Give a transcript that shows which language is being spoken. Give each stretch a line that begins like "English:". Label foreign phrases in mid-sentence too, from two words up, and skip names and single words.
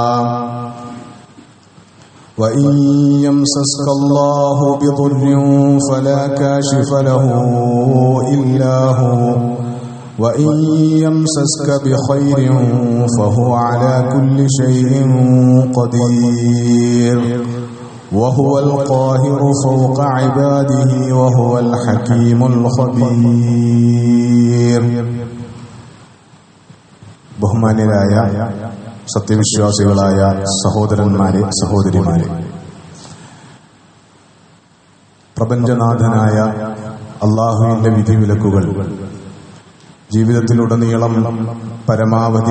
Arabic: وإن يمسسك الله بضر فلا كاشف له إلا هو، وإن يمسسك بخير فهو على كل شيء قدير، وهو القاهر فوق عباده وهو الحكيم الخبير.
Malayalam: ബഹുമാന്യരായ സത്യവിശ്വാസികളായ സഹോദരന്മാരെ, സഹോദരിമാരെ, പ്രപഞ്ചനാഥനായ അല്ലാഹുവിന്റെ വിധിവിലക്കുകൾ ജീവിതത്തിലുടനീളം പരമാവധി